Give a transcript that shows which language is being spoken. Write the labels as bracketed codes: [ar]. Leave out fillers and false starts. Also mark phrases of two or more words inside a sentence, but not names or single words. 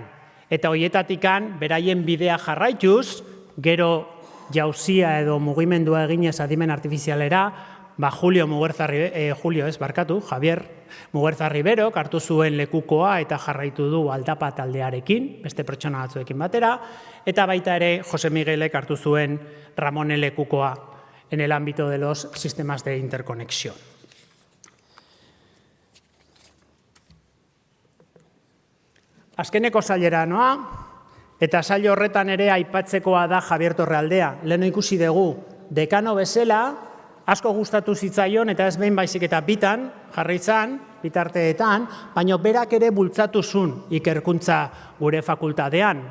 [eu] Eta horietatikan, beraien bidea jarraituz, gero jauzia edo mugimendua eginez adimen artifizialera, Javier Muguerza Ribero, hartu zuen lekukoa eta jarraitu du Aldapa taldearekin, beste pertsona batzuekin batera, eta baita ere Jose Miguelek hartu zuen Ramonen lekukoa [es] en el ámbito de los sistemas de interconexión. [eu] Azkeneko sailera noa, eta sail horretan ere aipatzekoa da Javier Torrealdea. Lehen ikusi dugu, dekano bezala, asko gustatu zitzaion, eta ez behin baizik eta bitan, jarraitzan, bitarteetan, baina berak ere bultzatu zuen ikerkuntza gure fakultatean.